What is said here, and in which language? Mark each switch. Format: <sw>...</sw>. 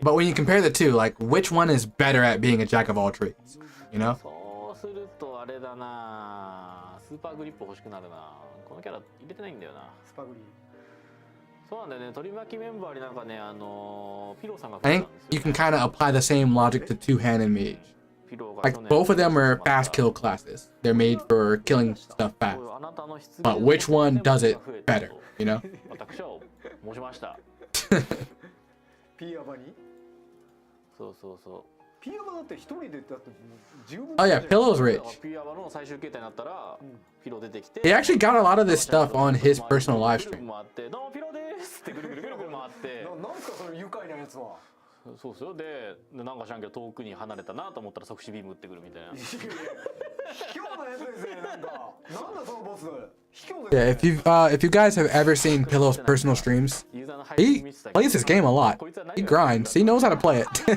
<en>But when you compare the two, like which one is better at being a jack of all trades?</en> <ja>そうするとあれだな。スーパーグリップ欲しくなるな。このキャラ入れてないんだよな。スパグリそうなんだよね。取り巻きメンバーになんかねピロさんが</ja> <en>I think you can kind of apply the same logic to two-hand and mage. Like both of them are fast kill classes. They're made for killing stuff fast. But which one does it better?</en> <ja>私は申しました。ピーヤバにそうそうそう。ピーヤバだって一人でだって十分</ja> <en>Oh yeah, Pillow's rich.</en> <ja>ピーヤバの最終形態になったらピロ出てきて。</ja> <en>He actually got a lot of this stuff on his personal live stream.</en> <ja>回ってどうもピロですってぐるぐるぐるぐる回って。なんすかその愉快なやつは。そうっすよ。でなんかしらんけど遠くに離れたなと思ったら即死ビーム打ってくるみたいな。卑怯なやつですねなんか。なんだそのボス。</ja> <en>Yeah, if you guys have ever seen Pillow's personal streams, he plays this game a lot. He grinds. He knows how to play it.</en>